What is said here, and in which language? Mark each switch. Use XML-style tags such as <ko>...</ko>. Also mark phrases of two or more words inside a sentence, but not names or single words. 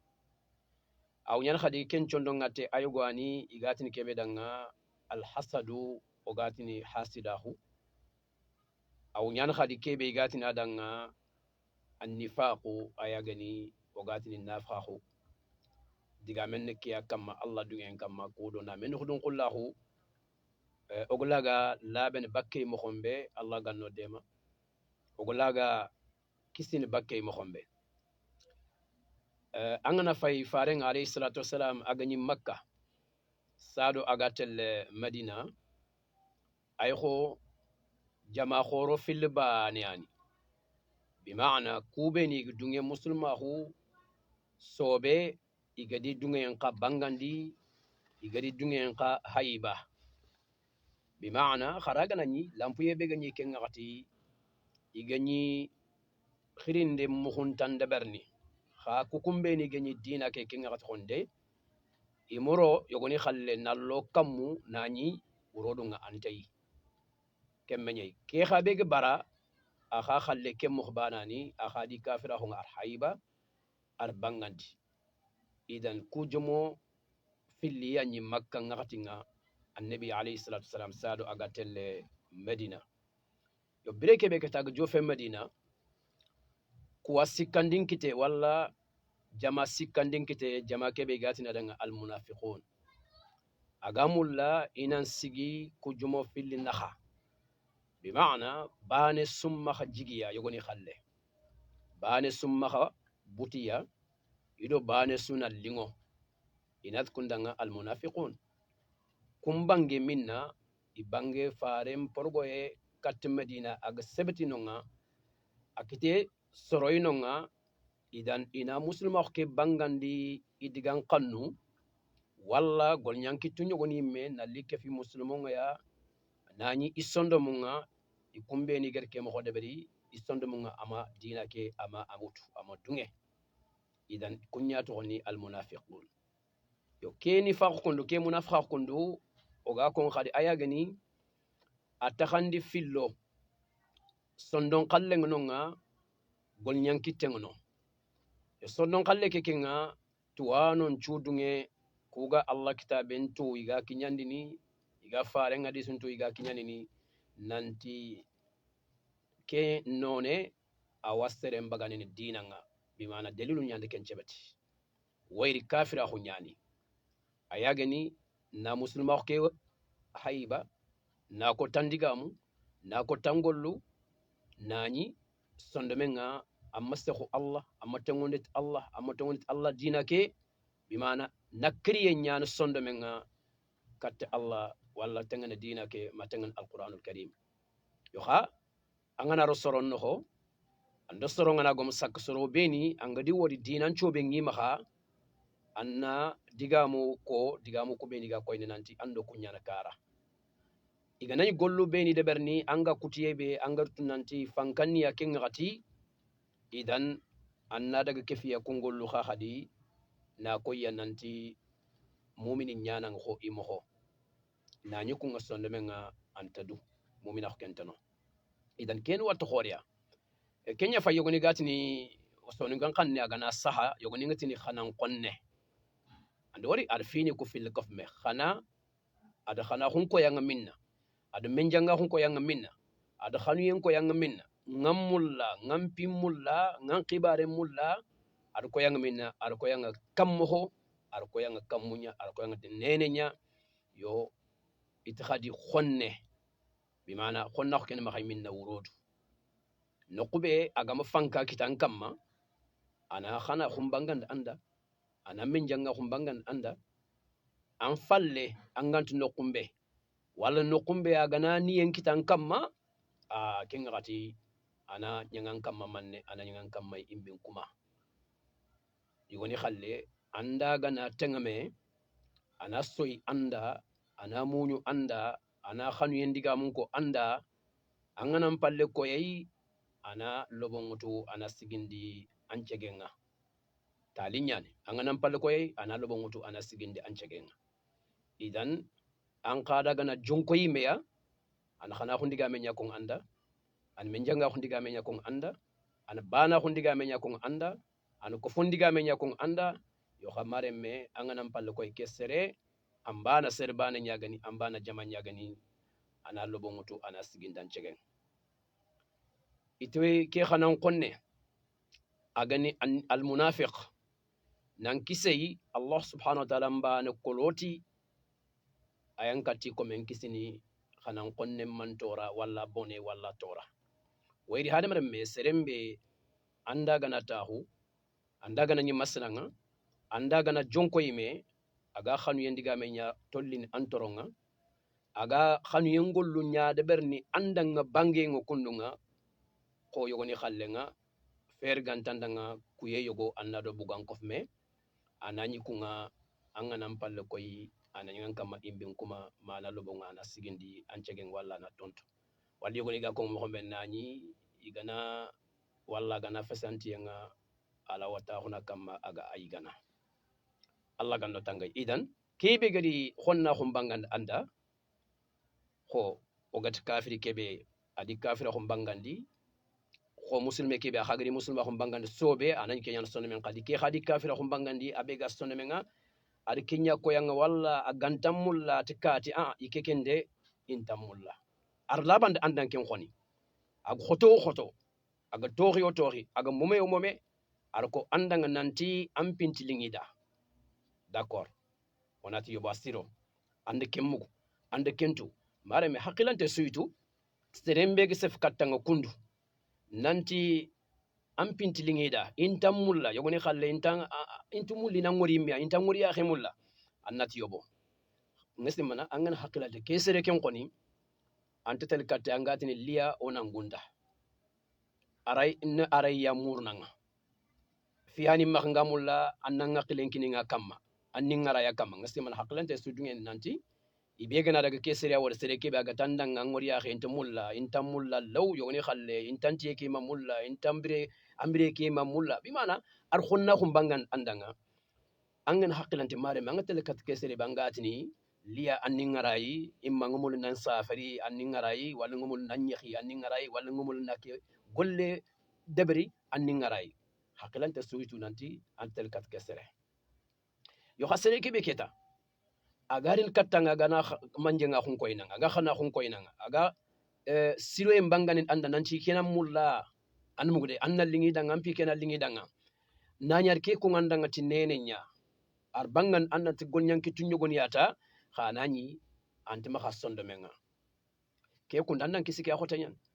<snk>aw nyan khadi ken chondo ngate ayugani igatin kebe danga al hasadu ogatini hasidahu aw nyan khadi kebe igatin adanga an nifaqu ayagani ogatini nafahu diga men kiya kamma Allah dungen kamma kudo na men hudun qullahu oglaga laben bakke mo khombe Allah ganno dema oglaga kisini bakke mo khombe angana fay faren</snk> <ar>عليه الصلاة والسلام</ar> <snk>agani makka sado agatel madina ayho jama khoro fil baniani bima'na kubeni dunge musulmahu sobe igadi dunge enqa bangandi igadi dunge enqa haiba bima'na kharagana ni lampuye be gani kengati igani khirinde muhuntande berni kha kukumbe ni gani dina ke kengati khonde imoro yogoni khalle nallo kammu nani urodunga antai kemmenye ke khabe ge bara akha khalle kem mukhbanani akha di kafira hunga arhaiba arbangandi idan kujumo filli yanyi makka ngatinga annabi</snk> <ar>عليه الصلاة والسلام</ar> <snk>sado agatelle medina yo breke be kata jofe medina kuwa sikandin kite walla jama sikandin kite jama kebe gatina danga al munafiqun agamulla inan sigi kujumo filli naha bima'na bane summa khajigiya yogoni khalle bane summaha butiya ido bane suna lingo inat kundanga almunafiqun kumbange minna ibange faren porgoye kat medina aga sebetinonga akite soroinonga idan ina muslima ke bangandi idigan qannu walla golnyanki tunyogoni me nalike fi muslimonga ya nani isondo munga ikumbe ni gerke mo hodeberi isondo munga ama dina ke ama amutu ama dunge idan kunyato ni almunafiqun yo keni faqkundu ke munafiqa kundu oga kon khadi ayagani atakhandi fillo sondon qalle ngonga golnyanki tengono yo sondon qalle kekenga tuwanon chudunge kuga Allah kitaben to iga kinyandini iga fare ngadi sunto iga kinyandini nanti ke none awasere mbagani dina nga bimana dalilu nyande ken cebati wayri kafira hu nyani ayagani na muslima ke haiba na ko tandigamu na ko tangollu nani sondomenga amma sekhu Allah amma tangondit Allah dina ke bimana nakriye nyana sondomenga katte Allah walla tangana dina ke matangan</snk> <ar>القرآن الكريم</ar> <snk>yo ha angana rosoron noho ando soro ngana gom sak soro beni angadi wodi dinan chobe ngima ha anna digamu ko beni ga koyne nanti ando kunyana kara iganay gollu beni de berni anga kutiyebe anga tunanti fankanni ya kengati idan anna daga kefiya kongollu ha hadi na koyya nanti muminin nyanan ho imoho na nyukunga sondomenga antadu mumina ko kentano idan ken watto khoriya kenya fa yogoni gatini sonu gan kanne agana saha yogoni ngatini khanan qonne andi wari arfini ku fil kafme khana ada khana hunko yanga minna ada menjanga hunko yanga minna ada khanu yenko yanga minna ngamulla ngampimulla ngankibare mulla ada ko yanga minna ada ko yanga kammo ada ko yanga kammunya ada ko yanga nenenya yo itikhadi khonne bimana khonna ko ken ma khay minna wurodu nokube agama fanka kitan kamma ana khana khumbangan anda ana menjanga khumbangan anda an falle angantu nokumbe wala nokumbe agana niyen kitan kamma a kengati ana nyangan kamma manne ana nyangan kamma imbin kuma yigoni khalle anda gana tengame ana soy anda ana munyu anda ana khanu yendiga mun ko anda anganam palle ko yayi ana lobongutu ana sigindi ancegenga talinyane anganam palle ko yayi ana lobongutu ana sigindi ancegenga idan an qada gana jonko yimeya ana khana khundiga menya kon anda an menjanga khundiga menya kon anda an bana khundiga menya kon anda an ko fundiga menya kon anda yo khamare me anganam palle ko kesere ambana serbana nyagani ambana jama nyagani ana lobongutu ana sigindi ancegen itwe ke khanan qonne agani al munafiq nan kisei</snk> <ar>الله سبحانه وتعالى</ar> <snk>mbana koloti ayankati ko men kisini khanan qonne mantora walla bone walla tora wayri hadamare me serembe anda gana tahu anda gana nyi maslanga anda gana jonko yime aga khanu yendiga menya tollin antoronga aga khanu yengollu nyaade berni andanga bange ngo kundunga ko yogoni khallenga fer gantandanga kuye yogo annado bugan kofme anani kunga anganam palle koy anani kama imbin kuma mana lobonga ana sigindi ancegen walla na tonto wali yogoni ga ko mo men nani igana walla gana fasanti nga ala wata huna kama aga aigana Allah ganno tanga idan kebe gadi khonna khumbangan anda ko ogat kafiri kebe adi kafira khumbangandi ko muslime kebe khagri muslima khumbangandi sobe anani kenyan sonne men qadi ke khadi kafira khumbangandi abega sonne menga adi kenya ko yanga walla agantamulla tikati ikekende intamulla arlaband andan ken khoni ag khoto aga tori aga mome arko andanga nanti ampinti lingida d'accord onati yoba siro ande kemmugo ande kentu mare me hakilante suytu serembe ge sef katanga kundu nanti an pintilingida intan mulla yogoni khalle intu mulli na ngori miya intan ngori ya khimulla annati yobo ngesti mana angan hakilate kesere ken koni anta tel katte angatini liya onan gunda aray ya murnanga fiyani makanga mulla annanga qilenkini nga kamma anni ngara ya kamma ngesti mana hakilante sudungen nanti ibegana daga kesere wala sere kebe aga tandanga ngori ya khente mulla intan mulla law yogoni khalle intan tiyeki ma mulla intan ambire ke ma mulla bimana ar khonna khumbangan andanga angan hakilante mare manga tel kat kesere bangatini liya anni ngarayi imma ngumul nan safari anni ngarayi wala ngumul nan nyahi anni ngarayi wala ngumul nake golle debri anni ngarayi hakilante suwitu nanti antel kat kesere yo khasere kebe keta agarin kattanga gana manjenga khun koinanga aga khana khun koinanga aga siro en banganin anda nanti kenan mulla an mugude anna lingi danga ampi kenan lingi danga nanyar ke ko ngandanga tinene nya ar bangan anna ti gonyanki tunyo gonyata khanani antima khassondo menga ke ko ndandan kisike akhotanyan</snk>